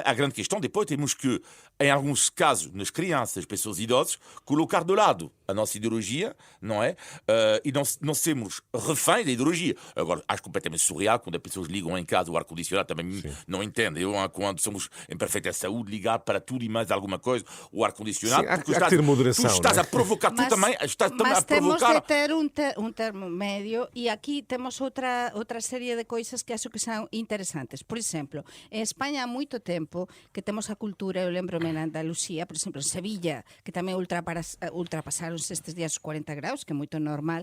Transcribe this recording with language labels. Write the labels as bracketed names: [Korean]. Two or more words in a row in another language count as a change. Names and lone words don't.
[Portuguese] A grande questão, depois temos que, em alguns casos, nas crianças, pessoas idosas, colocar de lado a nossa ideologia, não é? E não sermos reféns da ideologia. Agora, acho completamente surreal quando as pessoas ligam em casa o ar-condicionado, também não entendem. Eu, quando somos em perfeita saúde, ligar para tudo e mais alguma coisa, o ar-condicionado, Sim, há porque que ter moderação, tu estás não é? a provocar, tu também estás também Mas a temos provocar. [Galician] de ter un termo medio e aquí temos outra serie de coisas que acho que son interesantes. Por exemplo, en España há moito tempo que temos a cultura, eu lembro-me na Andalucía, por exemplo, en Sevilla, que tamén ultrapasaron estes días os 40 graus, que é moito normal,